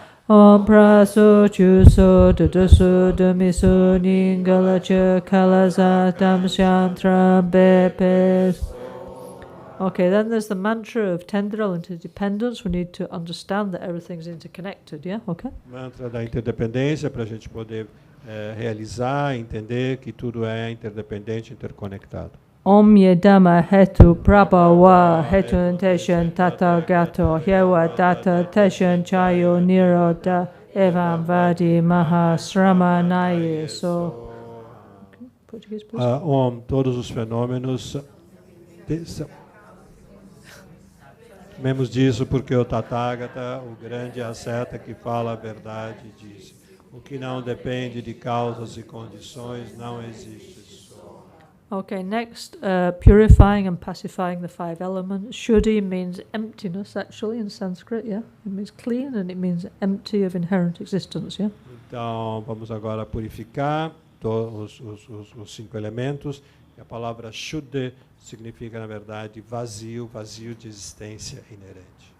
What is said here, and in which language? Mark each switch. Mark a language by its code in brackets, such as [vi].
[sa] Om praso chuso dudaso dumiso ningala chu kalaza tam sham trambe pesoha. [en] Okay, then there's the mantra of tendril interdependence. We need to understand that everything's interconnected, yeah? Okay? [pt] Mantra da interdependência, para a gente poder realizar, entender que tudo é interdependente, interconectado. [sa] Om yedama hetu prabhava hetu teshan tata gato hyewa data teshan chayo niroda evam vadi mahasrama naye. [en] So, Portuguese, please. [pt] Om, todos os fenômenos... Sabemos disso porque o Tathagata, o grande asceta que fala a verdade, disse: o que não depende de causas e condições não existe. [en] Okay, next, purifying and pacifying the 5 elements. Shuddhi means emptiness, actually, in Sanskrit, yeah? It means clean and it means empty of inherent existence, yeah? [pt] Então, vamos agora purificar os 5 elementos. E a palavra Shuddhi significa, na verdade, vazio, vazio de existência inerente.